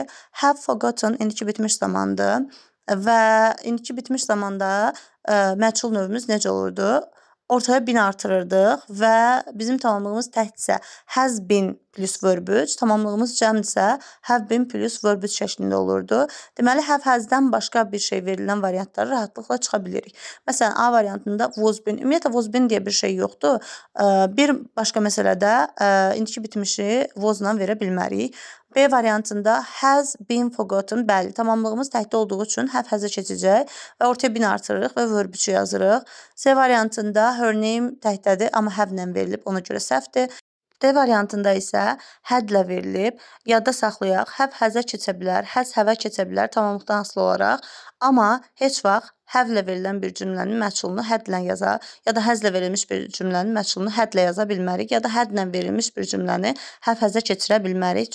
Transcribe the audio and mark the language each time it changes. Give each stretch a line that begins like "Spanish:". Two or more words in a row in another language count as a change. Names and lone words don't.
English: Have forgotten
Azerbaijani: indiki bitmiş zamandır və indiki bitmiş zamanda məchul növümüz necə olurdu? Ortaya bin artırırdıq və bizim tamamlığımız təkcə
English: has been plus verb 3,
Azerbaijani: tamamlığımız cəmdirsə
English: have been plus verb 3
Azerbaijani: şəklində olurdu. Deməli,
English: have has'dən
Azerbaijani: başqa bir şey verilən variantları rahatlıqla çıxa bilirik. Məsələn, A variantında
English: was been,
Azerbaijani: ümumiyyətlə
English: was been
Azerbaijani: deyə bir şey yoxdur. Bir başqa məsələdə indiki bitmişi was-la verə bilmərik.
English: B variantında has been forgotten,
Azerbaijani: bəli, tamamlığımız təkdə olduğu üçün
English: have has-ə
Azerbaijani: keçəcək və ortaya bin artırırıq və verb 3-ü yazırıq. C variantında
English: her name
Azerbaijani: təkdədir, amma have-lə verilib, ona görə səhvdir. D variantında isə had-lə verilib. Yadda saxlayaq,
English: have has-ə
Azerbaijani: keçə bilər,
English: has have-ə
Azerbaijani: keçə bilər tamamlıqdan asılı olaraq, amma heç vaxt have-lə verilən bir cümlənin məchulunu had-lə yaza, ya da has-lə verilmiş bir cümlənin məchulunu had-lə yaza bilmərik, ya da had-lə verilmiş bir cümləni
English: have has-ə
Azerbaijani: keçirə bilmərik.